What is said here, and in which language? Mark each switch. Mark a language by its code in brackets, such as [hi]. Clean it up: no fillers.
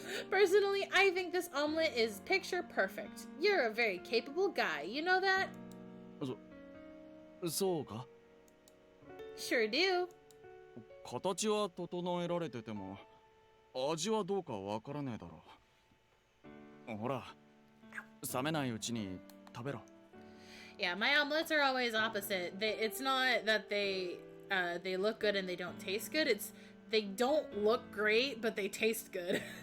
[en] Personally, I think this omelet is picture perfect. You're a very capable guy, you know that? [ja] そうか。 [en] Sure do. [ja] 形は整えられてても味はどうかわからねえだろ。ほら、冷めないうちに食べろ。 [en] Yeah, my omelets are always opposite. It's not that they look good and they don't taste good. It's they don't look great, but they taste good.